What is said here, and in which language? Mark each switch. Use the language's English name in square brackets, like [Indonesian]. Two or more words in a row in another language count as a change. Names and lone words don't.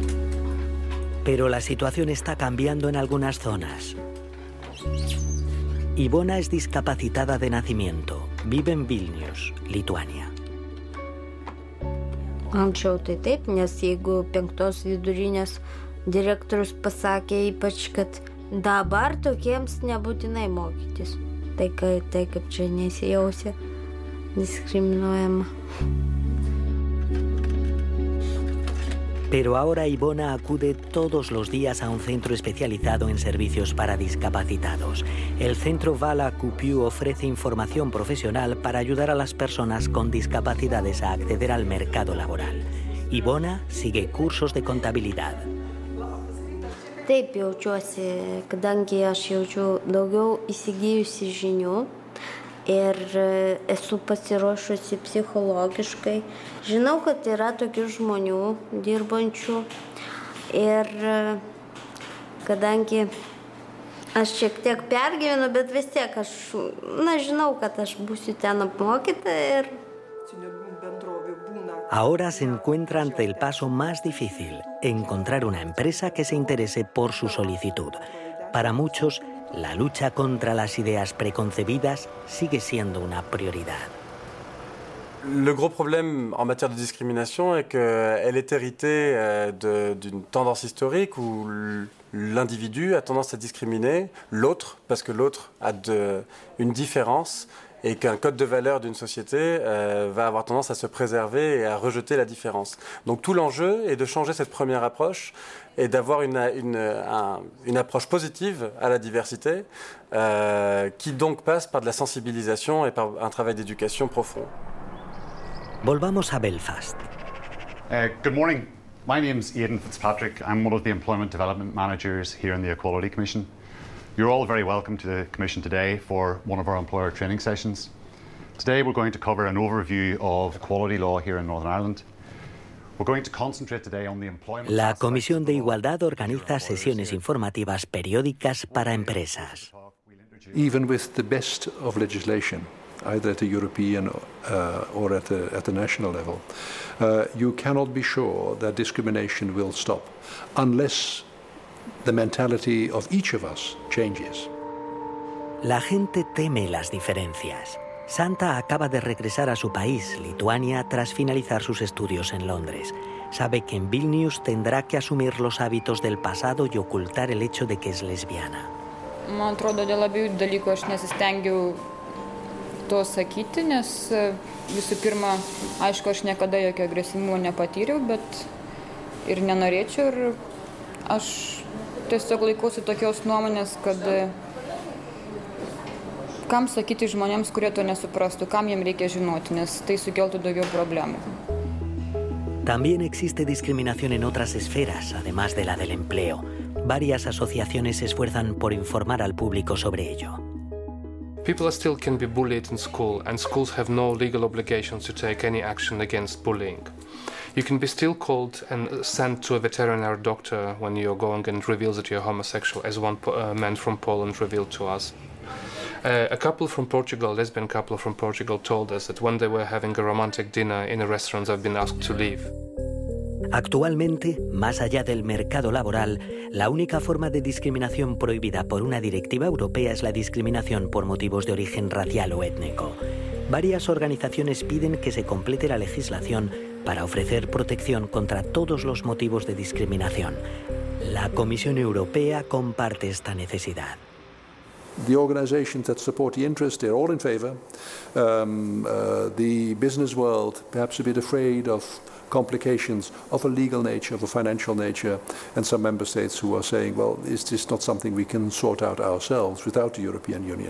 [Spanish] Pero la situación está cambiando en algunas zonas. Ivona es discapacitada de nacimiento. Vive en Vilnius, Lituania. [Lithuanian] Anksčiau tai taip, nes jeigu 5 vidurinės direktorius pasakė ypač, kad dabar tokiems nebūtinai mokytis. Tai kaip čia nesijausia discriminojama. [Spanish] Pero ahora Ivona acude todos los días a un centro especializado en servicios para discapacitados. El centro Vala Cupiu ofrece información profesional para ayudar a las personas con discapacidades a acceder al mercado laboral. Ivona sigue cursos de contabilidad. [Lithuanian] Taip jaučiuosi, kadangi aš jaučiu daugiau įsigijusi žinių ir esu pasiruošusi psichologiškai. Žinau, kad yra tokių žmonių dirbančių ir kadangi aš šiek tiek pergyvenu, bet vis tiek aš žinau, kad aš būsiu ten apmokyta ir... [Spanish] Ahora se encuentra ante el paso más difícil, encontrar una empresa que se interese por su solicitud. Para muchos, la lucha contra las ideas preconcebidas sigue siendo una prioridad. [French] Le gros problème en matière de discrimination est qu'elle est héritée d'une tendance historique où l'individu a tendance à discriminer l'autre parce que l'autre a une différence et qu'un code de valeurs d'une société va avoir tendance à se préserver et à rejeter la différence. Donc tout l'enjeu est de changer cette première approche et d'avoir une approche positive à la diversité qui donc passe par de la sensibilisation et par un travail d'éducation profond. [Spanish] Volvamos a Belfast. [English] Good morning. My name's Aidan Fitzpatrick. I'm one of the Employment Development Managers here in the Equality Commission. You're all very welcome to the Commission today for one of our employer training sessions. Today we're going to cover an overview of equality law here in Northern Ireland. We're going to concentrate today on the employment... [Spanish] La Comisión de Igualdad organiza sesiones informativas periódicas para empresas. [English] Even with the best of legislation, either at the European or at the national level, you cannot be sure that discrimination will stop unless the mentality of each of us changes. [Spanish] La gente teme las diferencias. Santa acaba de regresar a su país, Lituania, tras finalizar sus estudios en Londres. Sabe que en Vilnius tendrá que asumir los hábitos del pasado y ocultar el hecho de que es lesbiana. [Lithuanian] Man atrodo, dėl abiejų dalykų aš nesistengiau to sakyti, nes visų pirma, aišku, aš niekada jokio agresyvumo nepatyriau, bet ir nenorėčiau, ir aš tiesiog laikausi tokios nuomonės, kad kam sakyti žmonėms, kurie to nesuprastų, kam jiem reikia žinoti, nes tai sukeltų daugiau problemų. [Spanish] También existe discriminación en otras esferas, además de la del empleo. Varias asociaciones se esfuerzan por informar al público sobre ello. [English] People still can be bullied in school, and schools have no legal obligations to take any action against bullying. You can be still called and sent to a veterinary doctor when you're going and reveals that you're homosexual, as one man from Poland revealed to us. A couple from Portugal, lesbian couple from Portugal, told us that when they were having a romantic dinner in a restaurant, they've been asked to leave. [Spanish] Actualmente, más allá del mercado laboral, la única forma de discriminación prohibida por una directiva europea es la discriminación por motivos de origen racial o étnico. Varias organizaciones piden que se complete la legislación para ofrecer protección contra todos los motivos de discriminación. La Comisión Europea comparte esta necesidad. [English] The organizations that support the interest, they're all in favor. The business world, perhaps a bit afraid of complications of a legal nature, of a financial nature, and some member states who are saying, well, is this not something we can sort out ourselves without the European Union?